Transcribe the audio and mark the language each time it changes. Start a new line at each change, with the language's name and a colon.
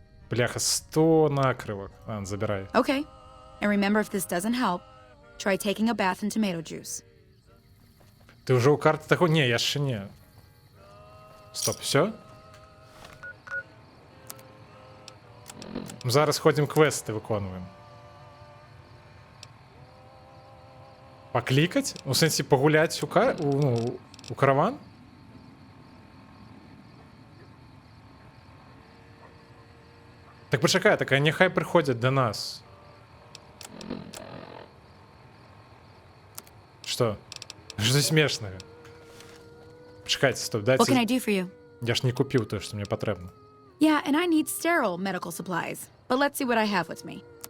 Russian: Бляха, 100 накрывак. Ладно, забирай.
English: Okay. And remember, if this doesn't help, Try taking a bath in tomato juice.
Ukrainian: Ти вже у карти такого? Ні, я ще ні. Стоп, все? Зараз ходимо квести виконуємо. Поклікать? У сенсі погулять у караван? Так почекай, так а нехай приходять до нас.
Russian: Что? Что смешного?
Ukrainian: Почекайте,
Russian: стоп,
English: What can I
Ukrainian: дайте.
English: do for you?
Ukrainian: Я ж не купив те, що мені потрібно.
English: Yeah, and I need sterile medical supplies. But let's see what I have with me.